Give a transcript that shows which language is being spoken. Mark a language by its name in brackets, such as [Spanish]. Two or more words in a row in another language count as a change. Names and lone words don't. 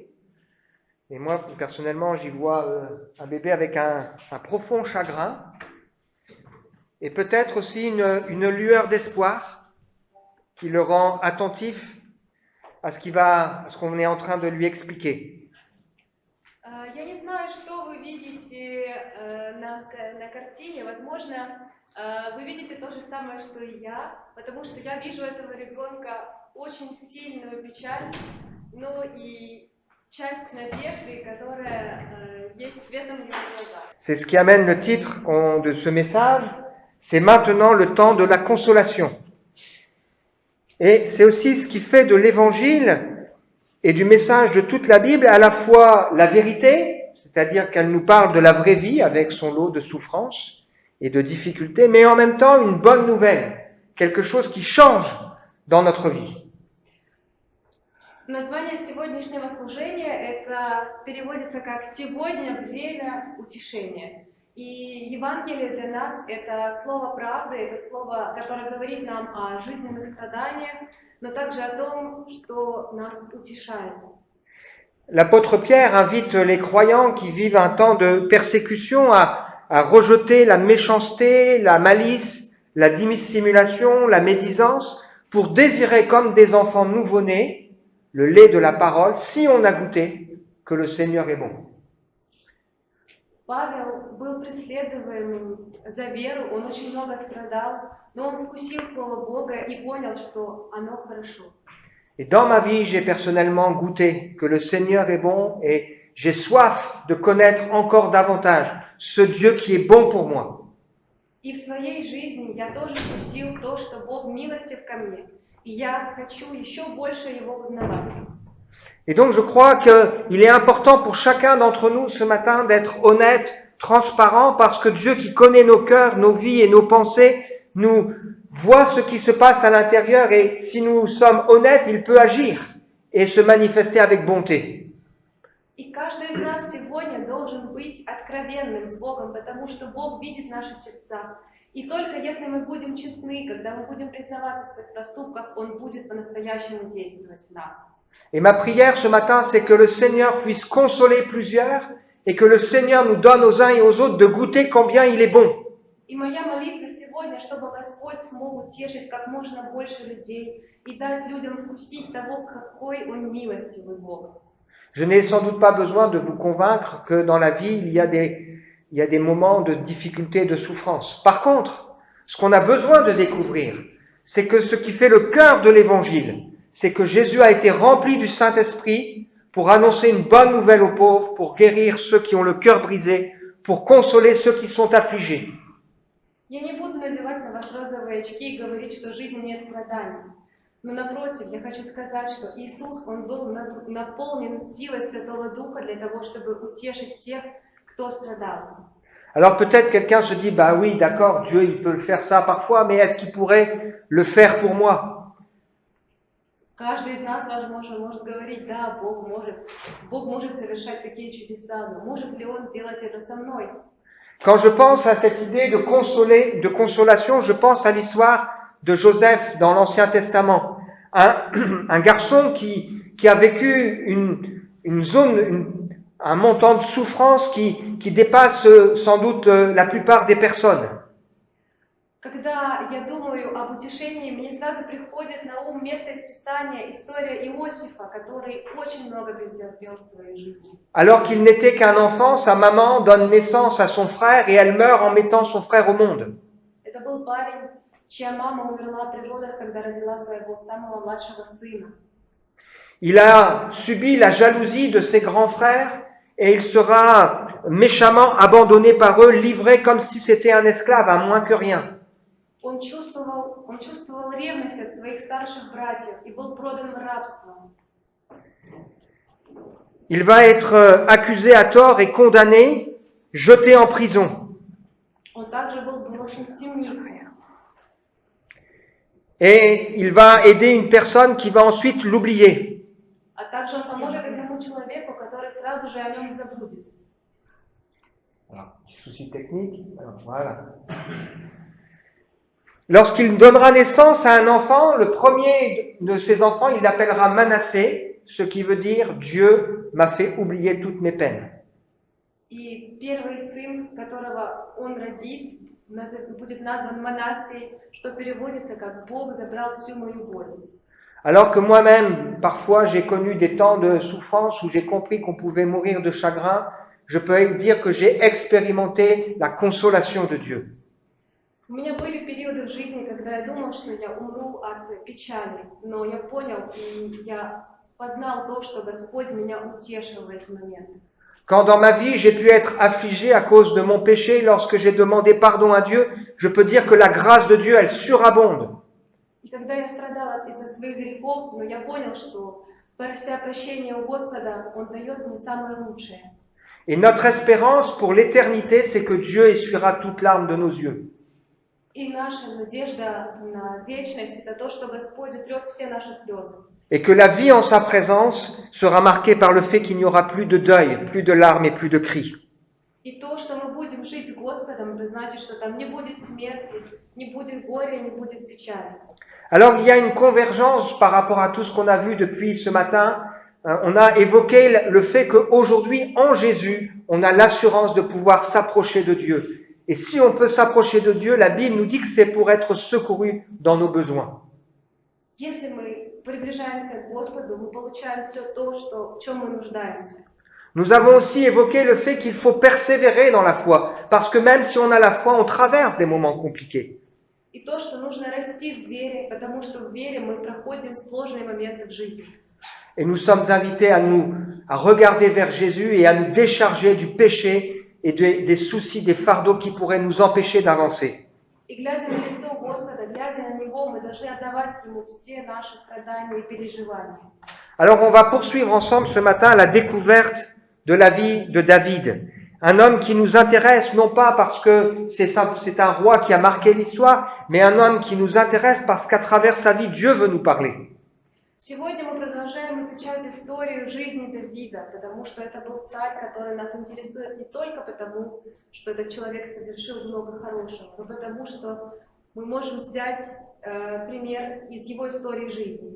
[French] Et moi, personnellement, j'y vois un bébé avec un profond chagrin et peut-être aussi une lueur d'espoir qui le rend attentif à ce qu'on est en train de lui expliquer. [Russian] Я не знаю, что вы видите на картине. Возможно, вы видите то же самое, что и я, потому что я вижу этого ребенка очень сильную печаль, но и часть надежды, которая есть светом в его глазах. [French] C'est ce qui amène le titre de ce message, c'est maintenant le temps de la consolation. Et c'est aussi ce qui fait de l'évangile et du message de toute la Bible à la fois la vérité, c'est-à-dire qu'elle nous parle de la vraie vie avec son lot de souffrances et de difficultés, mais en même temps une bonne nouvelle, quelque chose qui change dans notre vie. [Russian] Название сегодняшнего служения это переводится как «Сегодня время утешения». И Евангелие для нас это слово правды, это слово, которое говорит нам о жизненных страданиях, но также о том, что нас утешает. [French] L'apôtre Pierre invite les croyants qui vivent un temps de persécution à rejeter la méchanceté, la malice, la dissimulation, la médisance, pour désirer comme des enfants nouveau-nés le lait de la parole, si on a goûté que le Seigneur est bon. [Russian] Павел был преследуемым за веру, он очень много страдал, но он вкусил Слово Бога и понял, что оно хорошо. [French] Et dans ma vie, j'ai personnellement goûté que le Seigneur est bon et j'ai soif de connaître encore davantage ce Dieu qui est bon pour moi. [Russian] И в своей жизни я тоже вкусил то, что Бог милостив ко мне, и я хочу еще больше Его узнавать. [French] Et donc je crois qu'il est important pour chacun d'entre nous ce matin d'être honnête, transparent, parce que Dieu qui connaît nos cœurs, nos vies et nos pensées, nous voit ce qui se passe à l'intérieur et si nous sommes honnêtes, il peut agir et se manifester avec bonté. [Russian] И каждый из нас сегодня должен быть откровенным с Богом, потому что Бог видит наши сердца. И только если мы будем честны, когда мы будем признаваться в своих проступках, Он будет по-настоящему действовать в нас. [French] Et ma prière ce matin, c'est que le Seigneur puisse consoler plusieurs et que le Seigneur nous donne aux uns et aux autres de goûter combien il est bon. [Russian] И моя молитва сегодня, чтобы Господь смог утешить как можно больше людей и дать людям вкусить того, какой Он милостивый Бог. [French] Je n'ai sans doute pas besoin de vous convaincre que dans la vie, il y a des moments de difficulté et de souffrance. Par contre, ce qu'on a besoin de découvrir, c'est que ce qui fait le cœur de l'Évangile, c'est que Jésus a été rempli du Saint-Esprit pour annoncer une bonne nouvelle aux pauvres, pour guérir ceux qui ont le cœur brisé, pour consoler ceux qui sont affligés. [Russian] Я не буду надевать на вас розовые очки и говорить, что в жизни нет страданий. Но напротив, я хочу сказать, что Иисус, Он был наполнен силой Святого Духа для того, чтобы утешить тех, кто страдал. [French] Alors peut-être quelqu'un se dit, bah oui, d'accord, Dieu il peut le faire ça parfois, mais est-ce qu'il pourrait le faire pour moi? [Russian] Каждый из нас, возможно, может говорить, да, Бог может совершать такие чудеса, но может ли Он делать это со мной? [French] Quand je pense à cette idée de consolation, je pense à l'histoire de Joseph dans l'Ancien Testament. Un garçon qui a vécu un montant de souffrance qui dépasse sans doute la plupart des personnes. [Russian] Когда я думаю об утешении, мне сразу приходит на ум место из Писания, история Иосифа, который очень много претерпел в своей жизни. [French] Alors qu'il n'était qu'un enfant, sa maman donne naissance à son frère et elle meurt en mettant son frère au monde. [Russian] Это был парень, чья мама умерла при родах, когда родила своего самого младшего сына. [French] Il a subi la jalousie de ses grands frères et il sera méchamment abandonné par eux, livré comme si c'était un esclave, à moins que rien. [Russian] Он чувствовал ревность от своих старших братьев и был продан в рабство. [French] Il va être accusé à tort et condamné, jeté en prison. [Russian] Он также был брошен в темницу. [French] Et il va aider une personne qui va ensuite l'oublier. [Russian] А также он поможет одному человеку, который сразу же о нем забудет. [French] Souci technique. Voilà. Lorsqu'il donnera naissance à un enfant, le premier de ses enfants, il l'appellera Manassé, ce qui veut dire Dieu m'a fait oublier toutes mes peines. [Russian] И первый сын, которого он родит, будет назван Манассей, что переводится как «Бог забрал всю мою боль». [French] Alors que moi-même, parfois, j'ai connu des temps de souffrance où j'ai compris qu'on pouvait mourir de chagrin, je peux dire que j'ai expérimenté la consolation de Dieu. [Russian] У меня были периоды в жизни, когда я думал, что я умру от печали, но я понял, и я познал то, что Господь меня утешил в эти моменты. [French] Quand dans ma vie j'ai pu être affligé à cause de mon péché, lorsque j'ai demandé pardon à Dieu, je peux dire que la grâce de Dieu, elle surabonde. [Russian] И когда я страдала из-за своих грехов, но я понял, что прося прощения у Господа, Он дает мне самое лучшее. [French] Et notre espérance pour l'éternité, c'est que Dieu essuiera toute larme de nos yeux. [Russian] И наша надежда на вечность – это то, что Господь утрет все наши слезы. [French] Et que la vie en sa présence sera marquée par le fait qu'il n'y aura plus de deuil, plus de larmes et plus de cris. [Russian] И то, что мы будем жить с Господом, это значит, что там не будет смерти, не будет горя, не будет печали. [French] Alors il y a une convergence par rapport à tout ce qu'on a vu depuis ce matin. On a évoqué le fait qu'aujourd'hui, en Jésus, on a l'assurance de pouvoir s'approcher de Dieu. Et si on peut s'approcher de Dieu, la Bible nous dit que c'est pour être secouru dans nos besoins. [Russian] Если мы приближаемся к Господу, мы получаем все то, в чем мы нуждаемся. [French] Nous avons aussi évoqué le fait qu'il faut persévérer dans la foi, parce que même si on a la foi, on traverse des moments compliqués. [Russian] И то, что нужно расти в вере, потому что в вере мы проходим сложные моменты в жизни. [French] Et nous sommes invités à regarder vers Jésus et à nous décharger du péché et des soucis, des fardeaux qui pourraient nous empêcher d'avancer. [Russian] И глядя на лицо Господа, глядя на Него, мы должны отдавать Ему все наши страдания и переживания. [French] Alors on va poursuivre ensemble ce matin la découverte de la vie de David. Un homme qui nous intéresse non pas parce que c'est un roi qui a marqué l'histoire, mais un homme qui nous intéresse parce qu'à travers sa vie, Dieu veut nous parler. [Russian] Сегодня мы продолжаем изучать историю жизни Давида, потому что это был царь, который нас интересует не только потому, что этот человек совершил много хорошего, но потому что мы можем взять пример из его истории жизни.